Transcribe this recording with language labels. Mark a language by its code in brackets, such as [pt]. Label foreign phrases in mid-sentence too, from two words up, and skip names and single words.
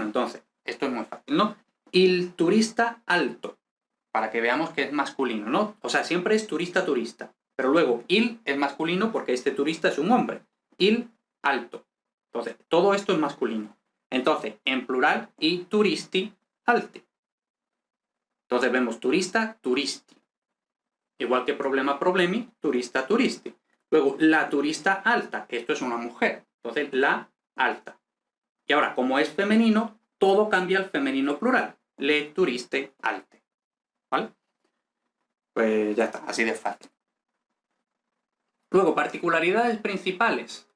[es] Entonces, esto es muy fácil, ¿no? [it] Il turista alto, [es] para que veamos que es masculino, ¿no? O sea, siempre es turista, turista. Pero luego il es masculino porque este turista es un hombre. [it] Il alto. [es] Entonces, todo esto es masculino. Entonces, en plural, [it] i turisti alti. [es] Entonces vemos turista, turisti. Igual que problema, problemi, turista, turisti. Luego, la turista alta. Esto es una mujer. Entonces, la alta. Y ahora, como es femenino, todo cambia al femenino plural. [it] Le turiste alte. ¿Vale? [es] Pues ya está, así de fácil. Luego, particularidades principales.